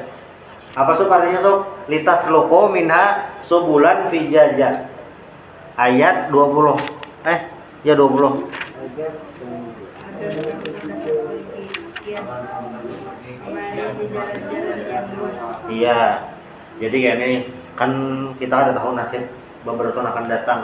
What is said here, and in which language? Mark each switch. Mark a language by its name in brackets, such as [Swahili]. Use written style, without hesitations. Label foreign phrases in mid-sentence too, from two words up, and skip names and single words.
[Indonesian] Apa sob artinya sob? [Arabic] لتسلكوا منها سبلا فجاجا. [Indonesian] Ayat 20. Ya 20. Iya. Jadi kayak ini kan kita ada tahu nasib beberapa tahun akan datang.